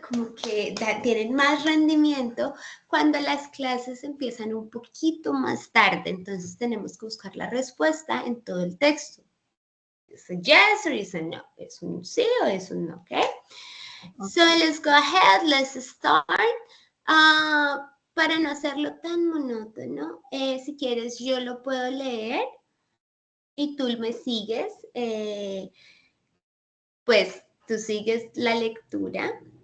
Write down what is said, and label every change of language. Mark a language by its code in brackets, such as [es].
[es] Como que tienen más rendimiento cuando las clases empiezan un poquito más tarde. Entonces tenemos que buscar la respuesta en todo el texto. ¿Es [en] a yes or is a no? [es] ¿Es un sí o es un no? ¿Ok? [en] So let's go ahead, let's start. [es] Para no hacerlo tan monótono, si quieres yo lo puedo leer y tú me sigues. Pues tú sigues la lectura.